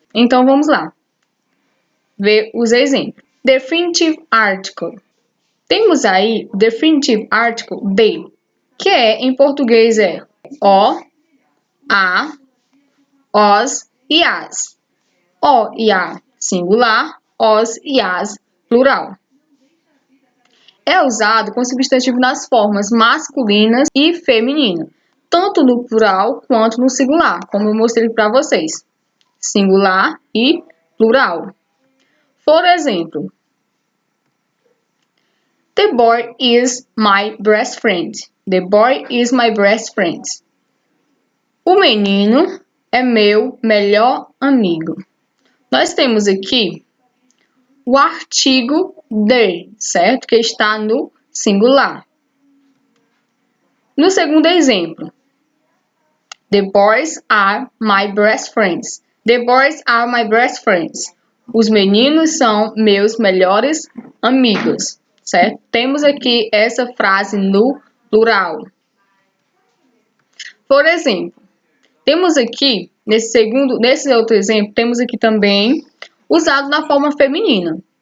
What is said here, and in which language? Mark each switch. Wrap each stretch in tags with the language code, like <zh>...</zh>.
<pt>Então vamos lá ver os exemplos. Definitive article. Temos aí o definitive article de, que em português é o, a, os e as. O e a singular, os e as plural. É usado com substantivo nas formas masculinas e femininas, tanto no plural quanto no singular, como eu mostrei para vocês. Singular e plural. Por exemplo,</pt> <en>the boy is my best friend. The boy is my best friend.</en> <pt>O menino é meu melhor amigo. Nós temos aqui o artigo the, certo? Que está no singular. No segundo exemplo,</pt> <en>the boys are my best friends. The boys are my best friends.</en> <pt>Os meninos são meus melhores amigos, certo? Temos aqui essa frase no plural. Por exemplo, temos aqui, nesse outro exemplo, temos aqui também usado na forma feminina.</pt>